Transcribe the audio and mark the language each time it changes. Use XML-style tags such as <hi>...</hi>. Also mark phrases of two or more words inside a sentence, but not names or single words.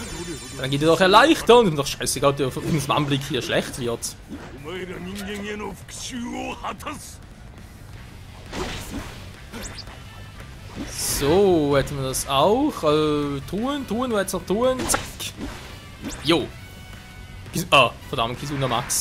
<de>Dann geht ihr doch erleichtern. Ist doch scheißegal, ob der auf uns Anblick hier schlecht wird.</de> <ja>お前ら人間への復讐を果たす</ja> <de>So, hätten wir das auch. Tun, wo jetzt noch tun? Zack. Jo. Verdammt, Kizuna Max.</de>